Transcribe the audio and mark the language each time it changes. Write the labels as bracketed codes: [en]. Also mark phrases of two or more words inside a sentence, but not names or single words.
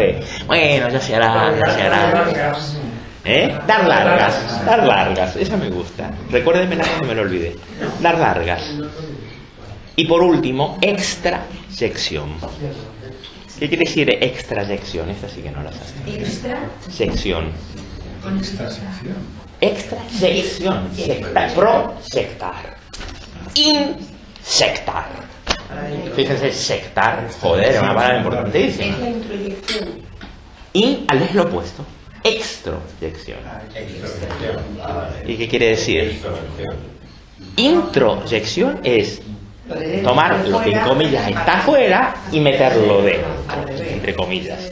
[es] De, bueno, ya se hará. Dar largas, esa me gusta. Recuérdenmela cuando me lo olvidé. Dar largas. Y por último, extrayección. ¿Qué quiere decir extrayección? Esta sí que no la sabes. Sección. Extrayección. Prosectar. Insectar. Fíjense, sectar, joder, es una palabra importantísima. Es lo opuesto. Extroyección. ¿Y qué quiere decir? Introyección es tomar lo que en comillas está afuera y meterlo dentro, entre comillas.